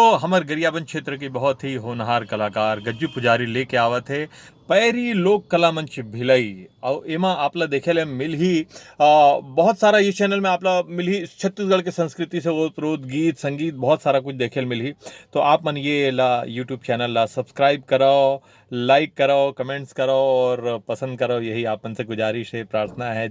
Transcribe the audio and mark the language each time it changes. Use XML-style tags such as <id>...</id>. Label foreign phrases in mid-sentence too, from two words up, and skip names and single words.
<hne>हमर गरियाबंद क्षेत्र की बहुत ही होनहार कलाकार गज्जू पुजारी लेके आवत है पैरी लोक कला मंच भिलई। और एमा आपला देखे ले मिल ही बहुत सारा ये चैनल में आपला मिल ही छत्तीसगढ़ के संस्कृति से ओतप्रोत गीत संगीत बहुत सारा कुछ देखे मिल ही। तो आप मन ये ला</hne> <en>YouTube channel</en> <hne>ला सब्सक्राइब करो, लाइक करो, कमेंट्स करो और पसंद करो। यही आप मन से गुजारिश है, प्रार्थना है।</hne>